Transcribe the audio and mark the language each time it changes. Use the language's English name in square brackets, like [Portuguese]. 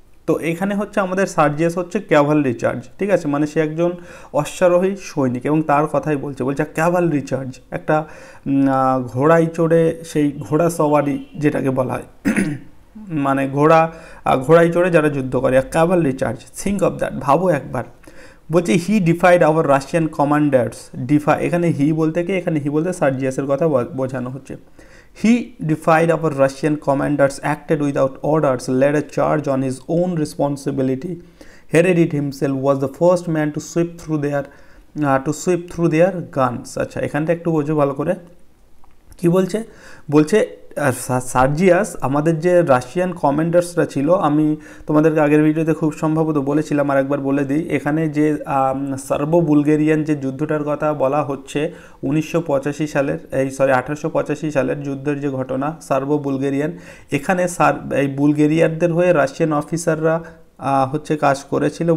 [Bangla] তো এখানে হচ্ছে আমাদের সার্জিয়াস হচ্ছে ক্যাভালরি চার্জ, ঠিক আছে, মানে সে একজন অশ্বারোহী সৈনিক এবং তার কথাই বলছে ক্যাভালরি চার্জ, একটা ঘোড়ায় চড়ে সেই ঘোড়া সওয়ারি যেটাকে বলা হয়, মানে ঘোড়ায় চড়ে যারা যুদ্ধ করে, Cavalry charge, [English] think of that, [Bangla] ভাবো একবার। বলছে [English] he defied our Russian commanders, [Bangla] এখানে হি বলতে কি, এখানে হি বলতে সার্জিয়াসের কথা বোঝানো হচ্ছে। [English] He defied our Russian commanders, acted without orders, led a charge on his own responsibility. Heredit himself was the first man to sweep through their guns. [Bangla] আচ্ছা, এখানটা একটু বোঝো ভালো করে কি বলছে। বলছে সার্জিয়াস আমাদের যে রাশিয়ান কমান্ডার্সরা ছিল, আমি তোমাদেরকে আগের ভিডিওতে খুব সম্ভবত বলেছিলাম, আর একবার বলে দিই, এখানে যে সার্বো বুলগেরিয়ান যে যুদ্ধটার কথা বলা হচ্ছে 1985 সালের, 1885 সালের যুদ্ধের যে ঘটনা সার্বো বুলগেরিয়ান, এখানে এই বুলগেরিয়ানদের হয়ে রাশিয়ান অফিসাররা হচ্ছে কাজ করেছিল।